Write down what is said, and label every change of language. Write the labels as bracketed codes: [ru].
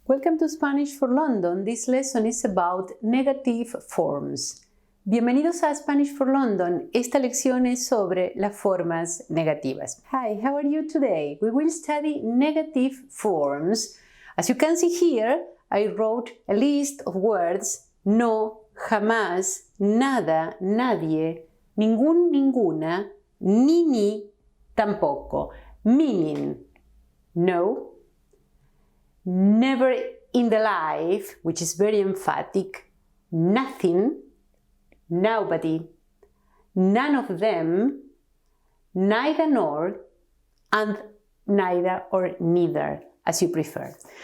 [en] Welcome to Spanish for London. This lesson is about negative forms. [es] Bienvenidos a Spanish for London. Esta lección es sobre las formas negativas. [en] Hi, how are you today? We will study negative forms. As you can see here, I wrote a list of words: no, jamás, nada, nadie, ningún, ninguna, ni, tampoco. Meaning, no, never in the life, which is very emphatic, nothing, nobody, none of them, neither nor, and neither or neither, as you prefer.